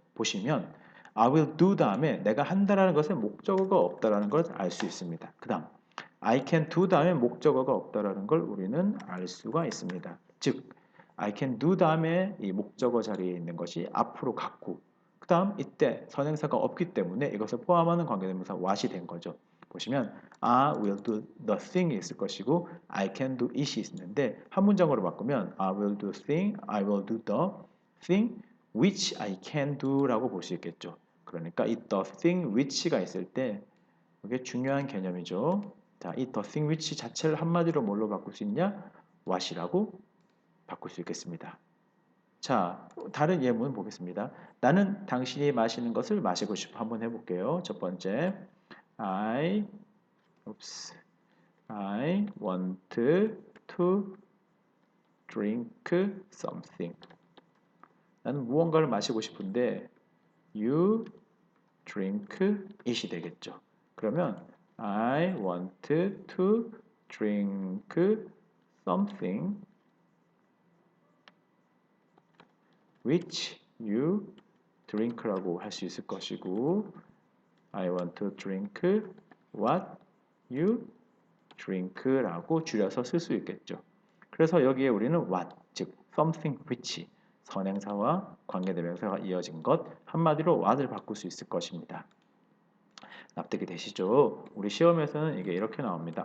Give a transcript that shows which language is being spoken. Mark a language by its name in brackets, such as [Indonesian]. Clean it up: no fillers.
[Korean] 보시면 [English] I will do [Korean] 다음에 내가 한다라는 것에 목적어가 없다라는 걸 알 수 있습니다. 그 다음 [English] I can do [Korean] 다음에 목적어가 없다라는 걸 우리는 알 수가 있습니다. 즉 [English] I can do [Korean] 다음에 이 목적어 자리에 있는 것이 앞으로 갔고 그 다음 이때 선행사가 없기 때문에 이것을 포함하는 관계대명사 what이 된 거죠. 보시면 [English] I will do the thing이 [Korean] 있을 것이고 [English] I can do it이 [Korean] 있는데 한 문장으로 바꾸면 [English] I will do thing, I will do the thing which I can do [Korean] 라고 볼 수 있겠죠. 그러니까 이 [English] the thing which [Korean] 가 있을 때 이게 중요한 개념이죠. 자, 이 [English] the thing which [Korean] 자체를 한마디로 뭘로 바꿀 수 있냐? what이라고 바꿀 수 있겠습니다. 자, 다른 예문 보겠습니다. 나는 당신이 마시는 것을 마시고 싶어. 한번 해볼게요. [English] 첫 번째, I, oops, I want to drink something. [Korean] 나는 무언가를 마시고 싶은데 [English] you drink it [Korean] 이 되겠죠. 그러면 [English] I want to drink something which you drink라고 [Korean] 할 수 있을 것이고 [English] I want to drink what you drink라고 [Korean] 줄여서 쓸 수 있겠죠. 그래서 여기에 우리는 what, 즉 [English] something which [Korean] 선행사와 관계대명사가 이어진 것 한마디로 what을 바꿀 수 있을 것입니다. 납득이 되시죠? 우리 시험에서는 이게 이렇게 나옵니다.